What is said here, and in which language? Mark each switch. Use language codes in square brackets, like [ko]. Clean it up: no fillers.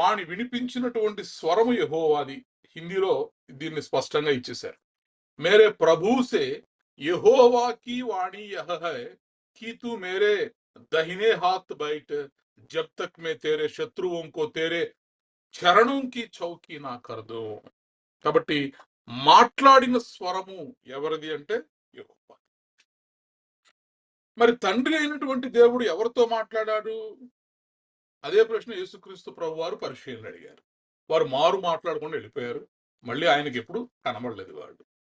[te] వినిపించినటువంటి స్వరము యెహోవాది. హిందీలో దీన్ని స్పష్టంగా ఇచ్చేశారు. [hi] మేరే ప్రభు సే యెహోవా కి వాణి యహ హై, कि तू मेरे दाहिने हाथ बैठ जब तक मैं तेरे शत्रुओं को तेरे చరణం కి చౌకీ నా కరదు. [te] కాబట్టి మాట్లాడిన స్వరము ఎవరిది అంటే యెహోవా. మరి తండ్రి అయినటువంటి దేవుడు ఎవరితో మాట్లాడాడు? అదే ప్రశ్న యేసుక్రీస్తు ప్రభు వారు పరిశీలన అడిగారు. వారు మారు మాట్లాడకుండా వెళ్ళిపోయారు. మళ్ళీ ఆయనకి ఎప్పుడు కనబడలేదు వాళ్ళు.